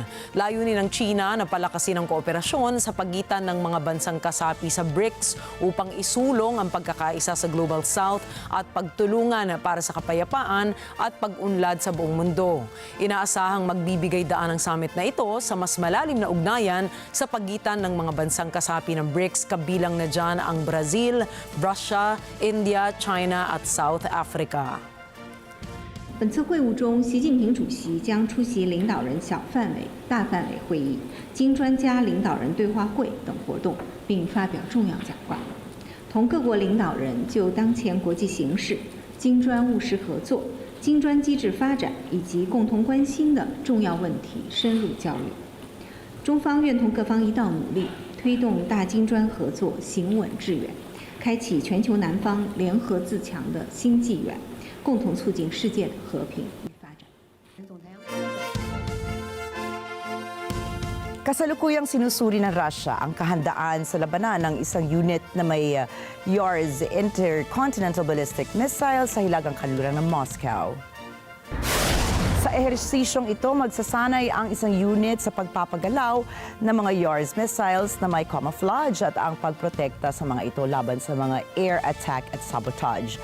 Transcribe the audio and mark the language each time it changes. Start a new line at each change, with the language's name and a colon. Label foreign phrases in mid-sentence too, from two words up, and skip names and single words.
Filipino: Layunin ng China na palakasin ang kooperasyon sa pagitan ng mga bansang kasapi sa BRICS upang isulong ang pagkakaisa sa
English: Global South
Filipino: at pagtulungan para sa kapayapaan at pag-unlad sa buong mundo. Inaasahang magbibigay daan ang summit na ito sa mas malalim na ugnayan sa pagitan ng mga bansang kasapi ng BRICS, kabilang na dyan ang Brazil, Russia, India, China at South Africa.
Chinese: 本次会晤中，习近平主席将出席领导人小范围、大范围会议、金专家领导人对话会等活动，并发表重要讲话，同各国领导人就当前国际形势、金砖务实合作、金砖机制发展以及共同关心的重要问题深入交流。中方愿同各方一道努力，推动大金砖合作行稳致远，开启全球南方联合自强的新纪元，共同促进世界的和平与发展。
Filipino: Kasalukuyang sinusuri ng Russia ang kahandaan sa labanan ng isang unit na may Yars
English: intercontinental ballistic missile
Filipino: sa hilagang kanluran ng Moscow. Sa ehersisyong ito, magsasanay ang isang unit sa pagpapagalaw ng mga Yars missiles na may camouflage at ang pagprotekta sa mga ito laban sa mga
English: air attack
Filipino: at sabotage.